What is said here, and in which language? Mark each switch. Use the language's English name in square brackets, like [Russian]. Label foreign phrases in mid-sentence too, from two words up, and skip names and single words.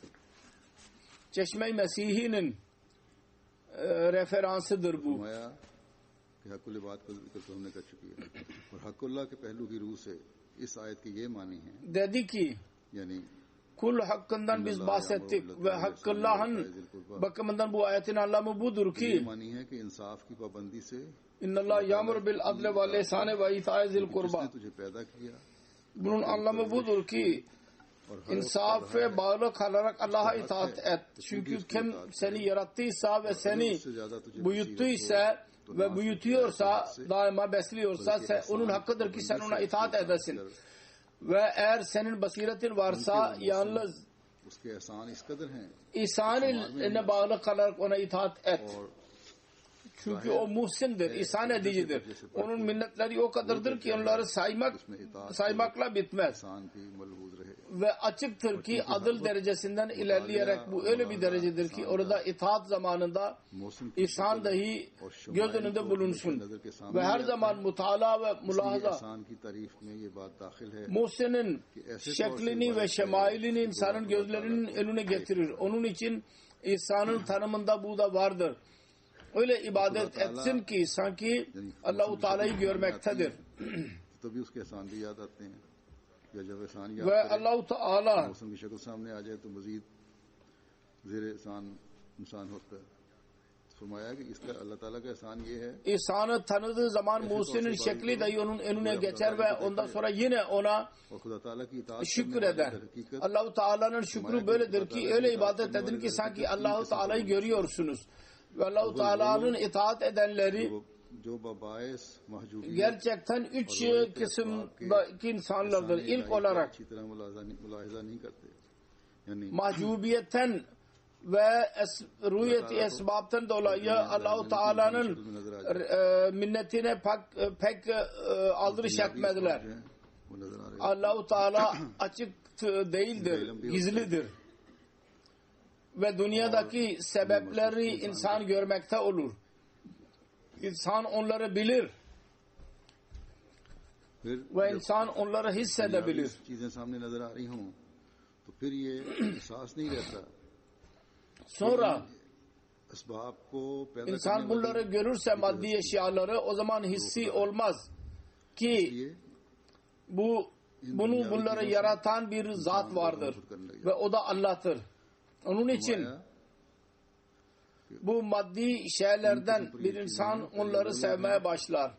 [Turkish] Çeşme-i Mesih'inin referansıdır bu. [Urdu] فرمایا کہ حق العباد کا ذکر تو ہم نے کر چکی ہے اور حق اللہ کے پہلو کی رو سے اس آیت کے یہ معنی ہے [Turkish] Dedi ki [Urdu] यानी [Turkish] kul hakkından biz bahsettik ve Hakkallah'ın bakımından bu ayetin anlamı budur [Urdu] ये [Turkish] ki [Urdu] معنی ہے کہ انصاف کی پابندی سے [Arabic] إن الله يأمر بالعدل والإحسان وإيتاء ذي [Urdu] जिसने [Arabic] kurba. [Urdu] تجھے پیدا کیا [Turkish] Bunun anlamı budur ki [Urdu] اور ہر [Turkish] insaf ve bağlı kalarak Allah'a itaat et. Çünkü kim seni yarattıysa ve seni [Urdu] اس سے زیادہ تجھے [Turkish] büyüttüyse ve büyütüyorsa, daima besliyorsa onun hakkıdır ki sen ona itaat edesin. Ve eğer senin basiretin varsa yalnız [Urdu] اس کے احسان اس قدر ہیں [Turkish] ihsan ile bağlı kalarak ona itaat et. [Urdu] और [Turkish] Çünkü o muhsindir, ihsan edicidir. Onun minnetleri o kadardır ki onları saymakla bitmez. [Urdu] احسان کی ملحوظ رہے [Turkish] Ve açıktır ki adıl derecesinden ilerleyerek bu öyle bir derecedir ki orada itaat zamanında [Urdu] موسم کی [Turkish] ihsan dahi göz önünde bulunsun. Ve her zaman mutala ve mulahaza [Urdu] احسان کی تعریف میں یہ بات داخل ہے [Turkish] muhsinin şeklini ve şemailini insanın gözlerinin önüne getirir. Onun için ihsanın tanımında bu da vardır. Öyle ibadet etsin ki sanki Allah-u Teala'yı görmektedir. [Urdu] تبھی اس کے احسان بھی یاد آتے ہیں یا جب احسان یاد [Turkish] Ve [Urdu] करें, [Turkish] Allah-u Teala [Urdu] موسم کی شکل سامنے آ جائے تو مزید زیر احسان انسان ہوتا ہے. فرمایا کہ اس کا اللہ تعالیٰ کا احسان یہ ہے [Turkish] ihsanı tanıdığı zaman muhsinin şekli dahi onun önüne geçer ve ondan sonra yine ona [Urdu] اور خدا تعالیٰ کی اطاعت [Turkish] şükreder. Allah-u Teala'nın şükrü böyledir ki öyle ibadet edin ki sanki Allah-u Teala'yı görüyorsunuz. Ve Allah-u Teala'nın itaat edenleri [Urdu] جو بباعث محجوبیت [Turkish] gerçekten üç kısımdaki insanlardır. İlk olarak [Urdu] اچھی طرح ملاحظہ نہیں کرتے یعنی [Turkish] mahcubiyetten ve rüyeti esbabtan dolayı Allah-u Teala'nın minnetine pek aldırış etmediler. [Urdu] وہ نظر آ رہے [Turkish] Allah-u Teala açık değildir, gizlidir. Ve dünyadaki sebepleri insan görmekte olur. İnsan onları bilir [Urdu] फिर [Turkish] ve insan onları hissedebilir. [Urdu] چیزیں سامنے نظر آ رہی ہوں تو پھر یہ احساس نہیں رہتا [Turkish] Sonra [Urdu] اسباب کو پیدا [Turkish] insan bunları görürse maddi eşyaları o zaman hissi olmaz ki bunları yaratan bir zat vardır ve o da Allah'tır. Onun için bu maddi şeylerden bir insan onları sevmeye başlar.